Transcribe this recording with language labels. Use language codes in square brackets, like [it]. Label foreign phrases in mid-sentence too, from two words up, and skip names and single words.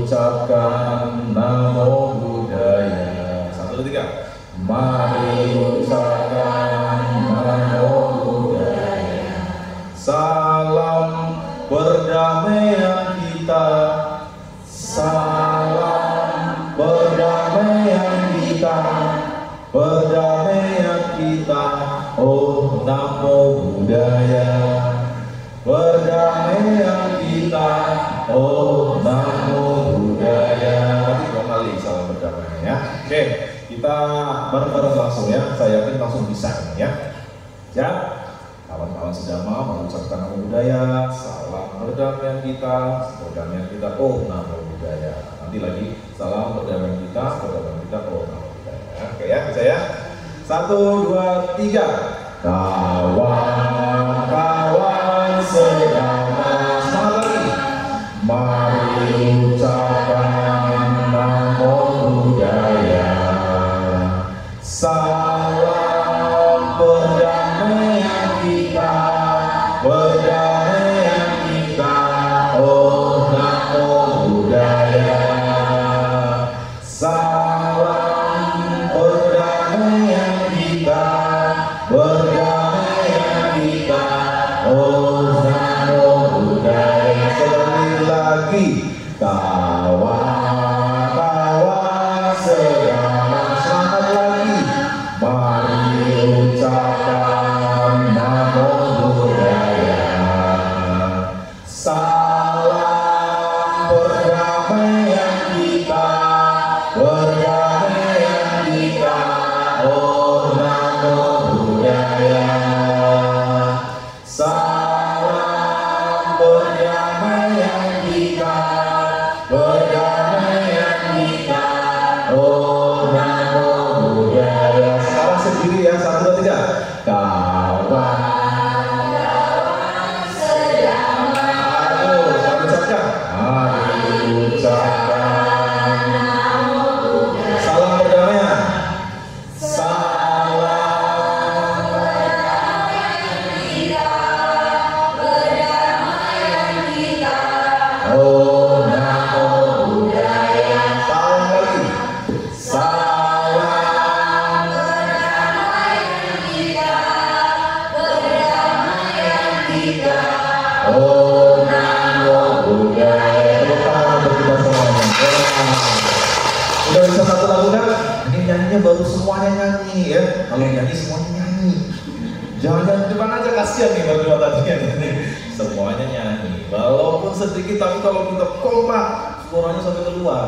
[id] ucapkan [pi] namo buddhaya. [id] 1, 2, 3. Mari ucapkan [pi] namo buddhaya. [id] Salam perdamaian kita. Salam perdamaian kita. Perdamaian kita. [pi] Oh namo buddhaya. [id] Perdamaian kita. [pi] Oh namo buddhaya. [id] Nanti 2 kali salam perdamaian ya. Oke, kita bareng-bareng langsung ya. Saya yakin langsung bisa ya. Ya, kawan-kawan sedama mengucapkan [pi] namo buddhaya. [id] Salam perdamaian kita. Perdamaian kita. [pi] Oh namo buddhaya. [id] Nanti lagi salam perdamaian kita. Perdamaian kita. [pi] Oh namo buddhaya. [id] Oke ya, bisa ya. 1, 2, 3. Kawan-kawan sedama, semangat lagi. Mari ucapkan [pi] namo buddhaya. [id] Salam perdamaian kita. Perdamaian kita. [pi] Oh namo buddhaya. [id] Salam perdamaian kita. Perdamaian kita. [pi] Oh namo buddhaya. [id] Sekali lagi. Kawan-kawan sedama, semangat lagi. Mari ucapkan [pi] namo buddhaya. [id] Salam perdamaian kita. Perdamaian kita. [pi] Oh namo buddhaya. [id] Salam perdamaian kita. Perdamaian kita. [pi] Oh namo buddhaya. [id] Sekarang sendiri ya. 1, 2, 3. Kawan-kawan sedama. Aduh, selalu ucapkan. Mari ucapkan [pi] namo buddhaya. [id] Salam perdamaian. Salam perdamaian kita. Perdamaian kita. [pi] Oh namo buddhaya. [id] Salam lagi. Salam perdamaian kita. Perdamaian kita. [pi] Oh namo buddhaya. [id] Tepuk tangan untuk kita semuanya. Udah bisa satu lagu kan? Ini nyanyinya baru semuanya nyanyi ya. Kalau nyanyi semuanya nyanyi. Jangan depan aja, kasihan nih berdua tadi yang ini. Semuanya nyanyi. Walaupun sedikit tapi kalau kita kompak suaranya sampai keluar.